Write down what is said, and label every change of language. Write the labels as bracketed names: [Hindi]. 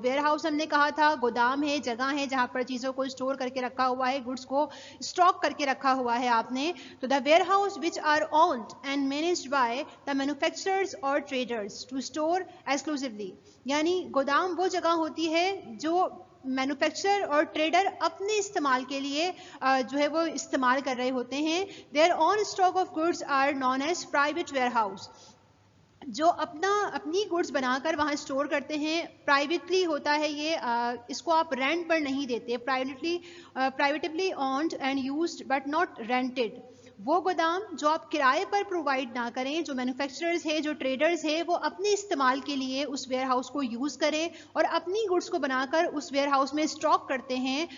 [Urdu] Where house ہم نے کہا تھا گودام ہے, جگہ ہے جہاں پر چیزوں کو اسٹور کر کے رکھا ہوا ہے, گڈس کو اسٹاک کر کے رکھا ہوا ہے آپ نے. تو [English] The warehouse which are owned and managed by the manufacturers اور traders to store exclusively. [Urdu] یعنی گودام وہ جگہ ہوتی ہے جو مینوفیکچرر اور ٹریڈر اپنے استعمال کے لیے جو ہے وہ استعمال کر رہے ہوتے ہیں. [English] Their own stock of goods are known as private warehouse. [Urdu] جو اپنی گڈس بنا کر وہاں اسٹور کرتے ہیں, پرائیویٹلی ہوتا ہے یہ, اس کو آپ رینٹ پر نہیں دیتے. [English] Privately owned and used but not rented. [Urdu] وہ گودام جو آپ کرائے پر پرووائڈ نہ کریں, جو مینوفیکچررز ہے, جو ٹریڈرز ہے, وہ اپنے استعمال کے لیے اس ویئر ہاؤس کو یوز کریں اور اپنی گڈس کو بنا کر اس ویئر ہاؤس میں اسٹاک کرتے ہیں.